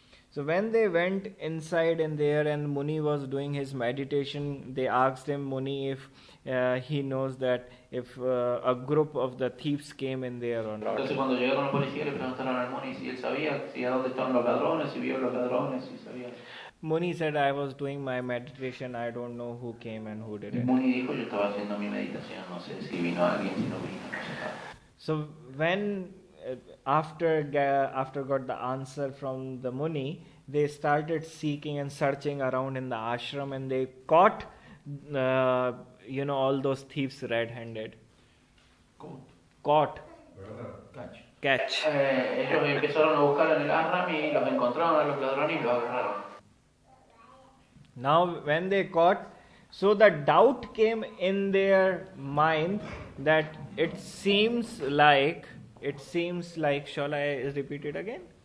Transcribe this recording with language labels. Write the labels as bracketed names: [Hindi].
[English] So when they went inside in there and Muni was doing his meditation, they asked him, Muni, if he knows that if a group of the thieves came in there or not. [Spanish] Entonces cuando llegaron los policías le preguntaron al Muni si él sabía, si a dónde estaban los ladrones, si vio los ladrones, si sabía. [English] Muni said, I was doing my meditation, I don't know who came and who did it. [Spanish] Muni dijo, yo estaba haciendo mi meditación, no sé si vino alguien, si no vino, no sé nada. [English] So when after got the answer from the Muni, they started seeking and searching around in the ashram, and they caught all those thieves red-handed. Caught. Catch. [Spanish] Ellos empezaron a buscar en el ashram y los encontraron a los ladrones y los agarraron. [English] Now when they caught, so the doubt came in their mind that it seems like, shall I repeat it again?